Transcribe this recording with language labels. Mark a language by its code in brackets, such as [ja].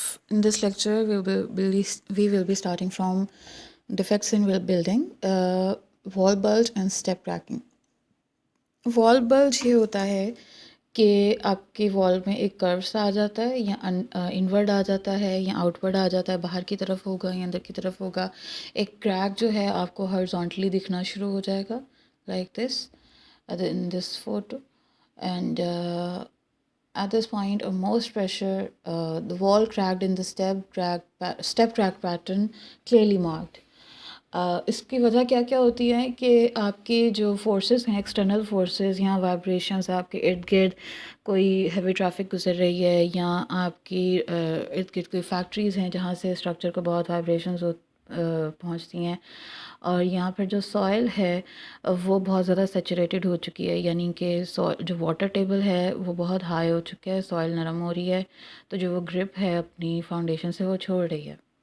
[en] In this lecture, we will be starting from defects in building, wall bulge and step cracking. [hi] Wall bulge ये होता है कि आपकी wall में एक कर्व सा आ जाता है, या इनवर्ड आ जाता है, या आउटवर्ड आ जाता है, बाहर की तरफ होगा या अंदर की तरफ होगा. एक क्रैक जो है आपको हॉरिजॉन्टली दिखना शुरू हो जाएगा, [en] Like this, in this photo. And at this point of most pressure, the wall cracked in the step crack pattern clearly marked. [hi] इसकी वजह क्या क्या होती है कि आपके जो फोर्सेस हैं, एक्सटर्नल फोर्सेस, यहाँ वाइब्रेशंस, आपके इर्द गिर्द कोई हैवी ट्रैफिक गुजर रही है, या आपकी इर्द गिर्द कोई फैक्ट्रीज़ हैं जहाँ से स्ट्रक्चर को बहुत वाइब्रेशंस पहुँचती हैं, और यहाँ पर जो सॉइल है वो बहुत ज़्यादा सेचुरेटेड हो चुकी है, यानी कि जो वाटर टेबल है वो बहुत हाई हो चुका है, सॉइल नरम हो रही है, तो जो वो ग्रिप है अपनी फाउंडेशन से वो छोड़ रही है.